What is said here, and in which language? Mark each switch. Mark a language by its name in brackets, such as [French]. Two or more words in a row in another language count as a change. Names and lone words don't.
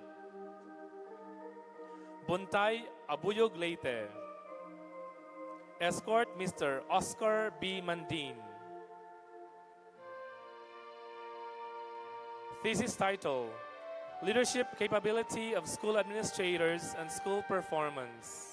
[English] Buntay Abuyog Leyte. Escort Mr. Oscar B. Mandin. Thesis title, Leadership Capability of School Administrators and School Performance.